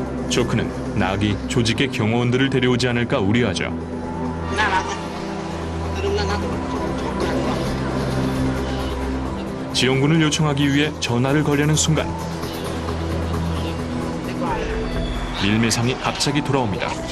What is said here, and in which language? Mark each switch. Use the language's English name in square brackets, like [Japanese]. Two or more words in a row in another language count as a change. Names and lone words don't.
[Korean] 조크는 낙이 조직의 경호원들을 데려오지 않을까 우려하죠. [Thai] น่ารักนะอารมณ์น่ารักชอบกันว่ะ [Korean] 지원군을 요청하기 위해 전화를 걸려는 순간 밀매상이 갑자기 돌아옵니다.